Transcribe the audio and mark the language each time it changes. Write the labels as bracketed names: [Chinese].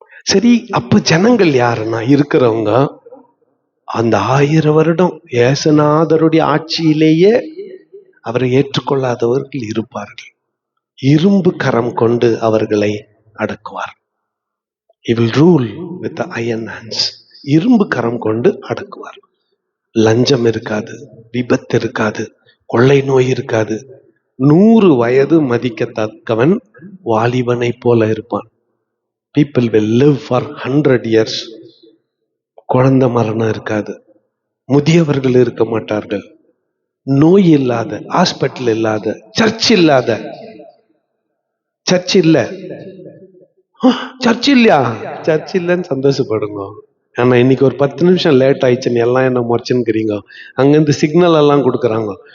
[Tamil] சரி, அப்ப ஜனங்கள் யாருன்னா இருக்கிறவங்க அந்த 1000 வருடம் ஏசுநாதருடைய ஆட்சியிலேயே அவரை ஏற்றுக்கொள்ளாதவர்கள் இருப்பார்கள். இரும்பு கரம் கொண்டு அவர்களை அடக்குவார். [English] He will rule with the iron hands. [Tamil] இரும்பு கரம் கொண்டு அடக்குவார். லஞ்சம் இருக்காது, விபத்து இருக்காது, கொள்ளை நோய் இருக்காது. 100 வயது மதிக்கத்தக்கவன் வாலிபனை போல இருப்பான். [English] People will live for 100 years. [Tamil] குழந்தை மரணம் இருக்காது, முதியவர்கள் இருக்க மாட்டார்கள், நோய் இல்லாத, ஹாஸ்பிட்டல் இல்லாத, சர்ச் இல்லாத. சர்ச் இல்ல, சர்ச் இல்லையா? சர்ச் இல்லைன்னு சந்தோஷப்படுங்க. ஆனா இன்னைக்கு ஒரு 10 நிமிஷம் லேட் ஆயிடுச்சுன்னு எல்லாம் என்ன முறைச்சுன்னுக்கிறீங்க. அங்கிருந்து சிக்னல் எல்லாம் கொடுக்குறாங்க.